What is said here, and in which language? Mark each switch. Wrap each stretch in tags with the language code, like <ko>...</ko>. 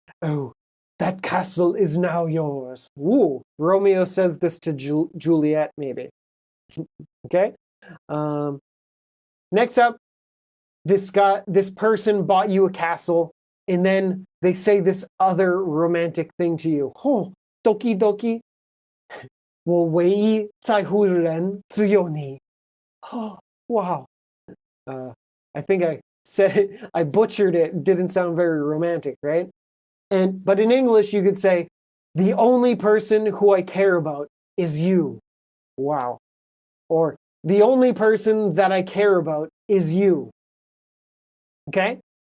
<en>Oh, that castle is now yours. Ooh, Romeo says this to Juliet, maybe. Okay? Next up, this person bought you a castle, and then they say this other romantic thing to you.</en> <zh>Oh, doki doki, 我唯一在乎的人只有你.</zh> <en>Oh, wow. I think I said it, I butchered it. Didn't sound very romantic, right? But in English, you could say, the only person who I care about is you. Wow. Or the only person that I care about is you. Okay?</en>